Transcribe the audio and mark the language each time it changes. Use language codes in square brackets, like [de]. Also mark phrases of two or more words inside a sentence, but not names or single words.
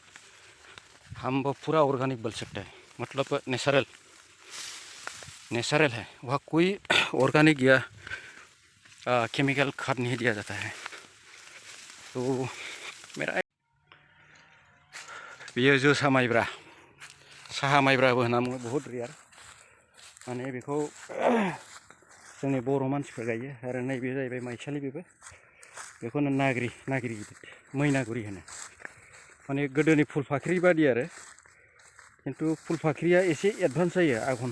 [hi] हम वो पूरा ऑर्गेनिक बोल सकते हैं, मतलब नेचुरल है। वह कोई ऑर्गेनिक या केमिकल खाद नहीं दिया जाता है। तो मेरा ये [brx] जोसा माइब्रा साहा माइब्राबो होनना बुङो, [hi] बहुत रेयार। [brx] माने बेखौ जोंनि बर' मानसिफोर गायो। आरो नैबे जाहैबाय माइसालि, बेखौनो नागिरि गिदिर मैनागुरि होनो। माने गोदोनि फुलफाख्रि बादि आरो, खिन्थु फुलफाख्रिया एसे एडभान्स जायो आघन।